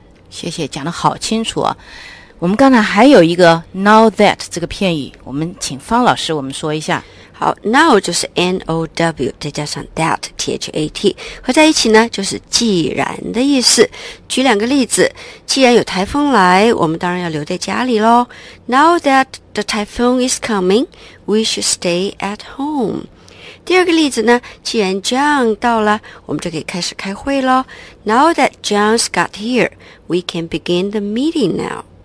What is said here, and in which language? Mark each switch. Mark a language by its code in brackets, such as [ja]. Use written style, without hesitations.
[zh] 谢谢讲得好清楚啊我们刚才还有一个 now that 这个片语我们请方老师我们说一下好 ,now 就是 N-O-W, 再加上 that, T-H-A-T, 合在一起呢就是既然的意思。举两个例子既然有台风来我们当然要留在家里咯。 [en] Now that the typhoon is coming, we should stay at home. [zh] 第二个例子呢既然 John 到了我们就可以开始开会咯。 [en] Now that John's got here, we can begin the meeting now.